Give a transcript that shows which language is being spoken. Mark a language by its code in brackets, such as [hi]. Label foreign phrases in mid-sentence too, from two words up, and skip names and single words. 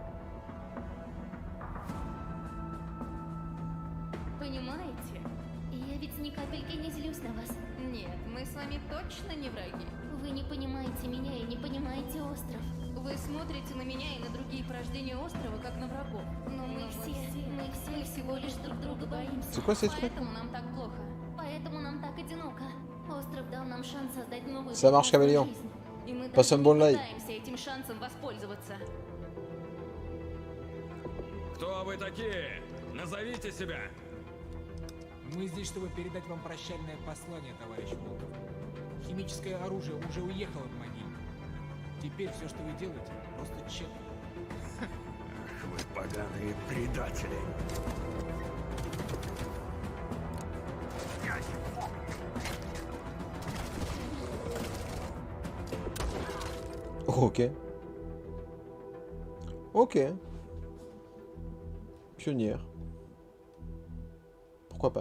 [ru] Понимаете? Я ведь ни капельки не злюсь на вас. Нет, мы с вами точно не враги. Вы не понимаете меня и не понимаете остров. Вы смотрите на меня и на другие порождения острова, как на врагов. Но мы все всего лишь друг друга боимся. [fr] C'est quoi ces trucs? [ru] Поэтому нам так плохо. Поэтому нам так одиноко. Остров дал нам шанс создать новую [fr] Ça marche, Caméléon. [ru] жизнь. И мы [fr] Passe [ru] даже [fr] un [ru] не [fr] bon live. [ru] пытаемся этим шансом воспользоваться. Кто вы такие? Назовите себя! Мы здесь, чтобы передать вам прощальное послание, товарищ Волков. Химическое оружие уже уехало в могилу. Теперь все, что вы делаете, просто тщетно. Ах, вы поганые предатели. [fr] Ok. Ok. Pionnière. Pourquoi pas?